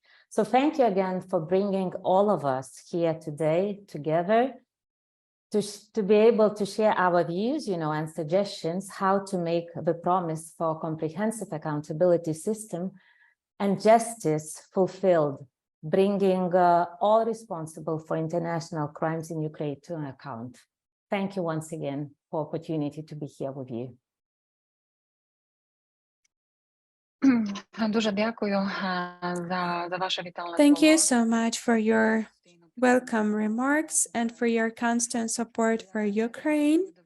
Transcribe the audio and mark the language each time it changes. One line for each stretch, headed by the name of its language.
English: So thank you again for bringing all of us here today together to be able to share our views, and suggestions how to make the promise for a comprehensive accountability system and justice fulfilled, bringing all responsible for international crimes in Ukraine to account. Thank you once again for the opportunity to be here with you.
Ukrainian: Дуже дякую за ваше вітальне
English: Thank you
Ukrainian: слово.
English: so much for your welcome remarks and for your constant support for Ukraine.